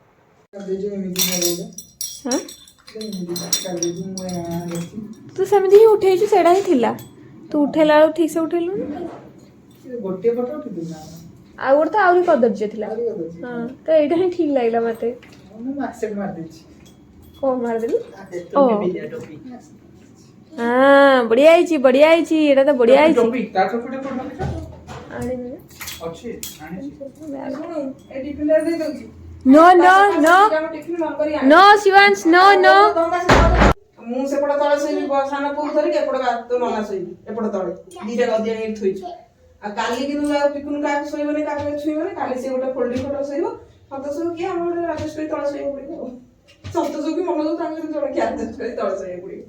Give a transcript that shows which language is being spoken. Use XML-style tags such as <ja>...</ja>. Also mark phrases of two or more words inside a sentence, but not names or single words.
<or>ତୁ ସେମିତି ହିଁ ଉଠେଇଛୁ, ସେଇଟା ହିଁ ଥିଲା, ତୁ ଉଠେଇଲା ବେଳକୁ ଠିକ୍ ସେ ଉଠେଇଲୁନି। ଗୋଟିଏ ଫଟୋ ଉଠେଇଥିଲି ଆଉ ଗୋଟେ ତ ଆହୁରି କଦର୍ଯ୍ୟ ଥିଲା। ହଁ, ତ ଏଇଟା ହିଁ ଠିକ୍ ଲାଗିଲା ମତେ। ମୁଁ ଆକ୍ସେପ୍ଟ ମାରିଦେଇଛି। କ'ଣ ମାରିଦେଲୁ? ଓ ହଁ, ବଢ଼ିଆ ହେଇଛି, ବଢ଼ିଆ ହେଇଛି, ଏଇଟା ତ ବଢ଼ିଆ ହେଇଛି।</or> <en>no no no no शिवांश, no no।</en> <or>ମୁଁ ସେପଟ ତଳେ ଶୋଇବି, ସାନ ପୁଅକୁ ଧରିକି ଏପଟ ତୋ ନନା ଶୋଇବି ଏପଟ ତଳେ, ଦିଟା ଗଦିଆ ନେଇକି ଥୋଇଛୁ। ଆଉ କାଲି କିନ୍ତୁ ପିକୁନୁ କାହାକୁ ଶୋଇବନି, କାହାକୁ ଛୁଇଁବନି, କାଲି ସେ ଗୋଟେ ଫୋଲ୍ଡିଂ ଖଟ ଶୋଇବ, ସନ୍ତୋଷକୁ କିଏ ଆମର ଗୋଟେ ଆଡଜଷ୍ଟ କରି ତଳେ ଶୋଇବାକୁ ପଡ଼ିବ। ଆଉ ସନ୍ତୋଷକୁ କି ମନକୁ ତାଙ୍କ ଜଣେ କିଏ ଆଡଜଷ୍ଟ କରି ତଳେ ଶୋଇବାକୁ ପଡ଼ିବ।</or>